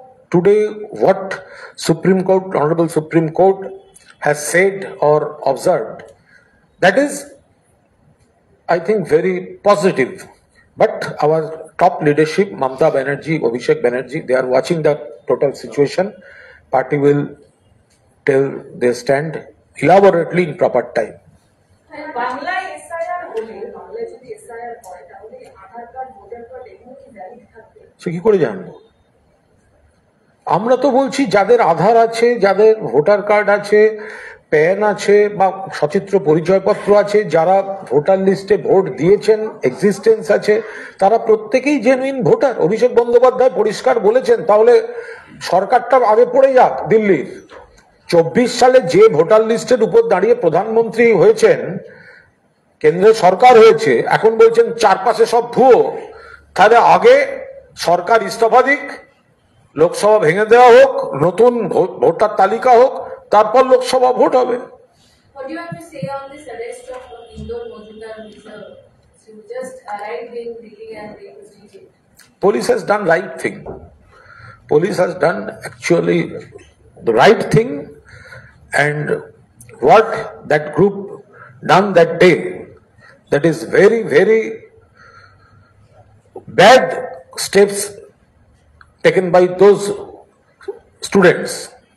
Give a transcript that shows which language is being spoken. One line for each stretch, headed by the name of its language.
English: today what Supreme Court, Honorable Supreme Court has said or observed, that is, I think, very positive. But our top leadership, Mamata Banerjee, Abhishek Banerjee, they are watching the total situation. Party will tell their stand elaborately in proper time.
Bangla: বাংলায় SIR হলে বাংলায় যদি SIR হয় তাহলে আধার card voter card এগুলো কি valid থাকবে? সে কি করে জানবো? আমরা তো বলছি যাদের আধার আছে, যাদের ভোটার কার্ড আছে, প্যান আছে বা সচিত্র পরিচয়পত্র আছে, যারা ভোটার লিস্টে ভোট দিয়েছেন, এক্সিস্টেন্স আছে, তারা প্রত্যেকেই জেনুইন ভোটার। অভিষেক বন্দ্যোপাধ্যায় পরিষ্কার বলেছেন। তাহলে সরকারটা আগে পড়ে যাক দিল্লির। 24 সালে যে ভোটার লিস্টের উপর দাঁড়িয়ে প্রধানমন্ত্রী হয়েছেন, কেন্দ্রের সরকার হয়েছে, এখন বলছেন চারপাশে সব ভুয়ো। তাহলে আগে সরকার ইস্তফা দিক, লোকসভা ভেঙে দেওয়া হোক, নতুন ভোটার তালিকা হোক, তারপর লোকসভা ভোট হবে।
English: What do you have to say on this arrest of Indore Majumdar, who just arrived in Delhi and they was detained? Police has done right thing. Police has done actually the right thing, and what that group done that day, that is very, very bad steps taken by those students.